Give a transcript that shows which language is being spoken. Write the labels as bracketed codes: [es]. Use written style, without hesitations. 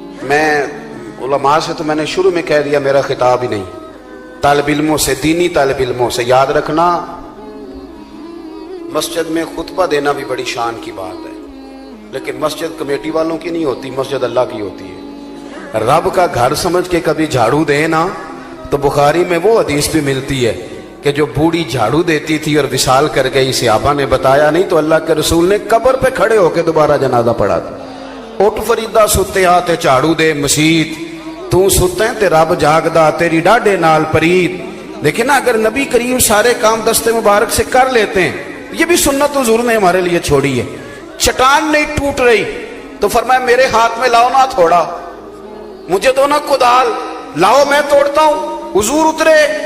[ur] میں علماء سے تو میں نے شروع میں کہہ دیا میرا خطاب ہی نہیں، طالب علموں سے، دینی طالب علموں سے یاد رکھنا مسجد میں خطبہ دینا بھی بڑی شان کی بات ہے، لیکن مسجد کمیٹی والوں کی نہیں ہوتی، مسجد اللہ کی ہوتی ہے. رب کا گھر سمجھ کے کبھی جھاڑو دے نا تو بخاری میں وہ حدیث بھی ملتی ہے کہ جو بوڑھی جھاڑو دیتی تھی اور وصال کر گئی، صحابہ نے بتایا نہیں تو اللہ کے رسول نے قبر پہ کھڑے ہو کے دوبارہ جنازہ پڑھا تھا. [pa] اٹھ فریدہ ستے تے جھاڑو دے مسیت، تو ستے تے رب جاگدا تیری ڈاڈے نال پرید. [ur] لیکن نا اگر نبی کریم سارے کام دستے مبارک سے کر لیتے ہیں، یہ بھی سنت حضور نے ہمارے لیے چھوڑی ہے. چٹان نہیں ٹوٹ رہی تو فرمایا میرے ہاتھ میں لاؤ نا تھوڑا، مجھے دو نا کدال، لاؤ میں توڑتا ہوں. حضور اترے.